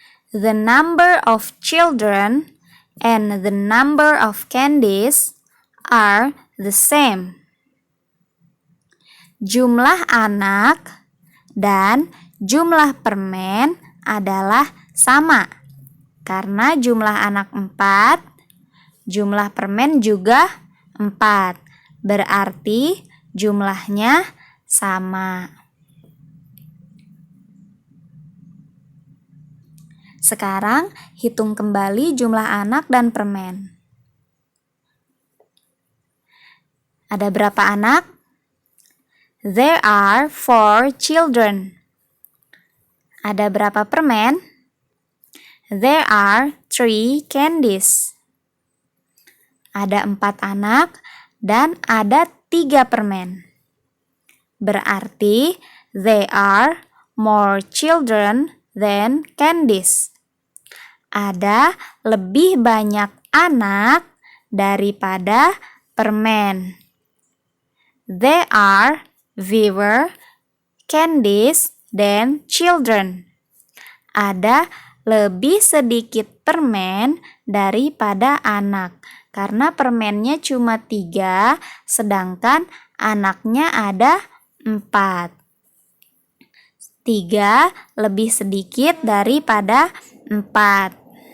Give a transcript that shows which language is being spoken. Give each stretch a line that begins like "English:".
English: The number of children and the number of candies are the same.
Indonesian: Jumlah anak dan jumlah permen adalah sama. Karena jumlah anak 4, jumlah permen juga 4. Berarti jumlahnya sama. Sekarang hitung kembali jumlah anak dan permen. Ada berapa anak?
English: There are 4 children.
Indonesian: Ada berapa permen?
English: There are 3 candies.
Indonesian: Ada 4 anak dan ada 3 permen.
English: Berarti there are more children than candies.
Indonesian: Ada lebih banyak anak daripada permen.
English: There are fewer candies than children.
Indonesian: Ada lebih sedikit permen daripada anak. Karena permennya cuma 3, sedangkan anaknya ada 4. 3 lebih sedikit daripada 4.